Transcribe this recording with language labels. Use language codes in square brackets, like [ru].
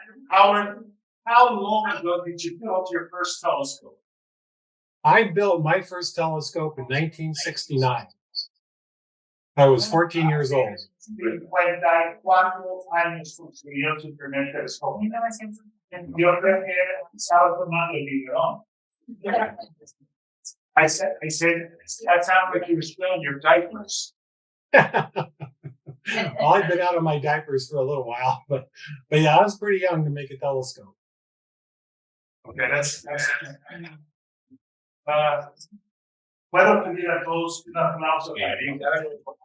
[en] Howard, how long ago did you build your first telescope? I built my first telescope in 1969. I was 14 years old. [es] 54 años construyó su primer telescopio. Yo creo que estaba tomando el biberón. [en] I said, that sounds like you were still in your diapers. Well, I've been out of my diapers for a little while, but yeah, I was pretty young to make a telescope. Okay, that's [es] puedo pedir a todos un aplauso para ellos.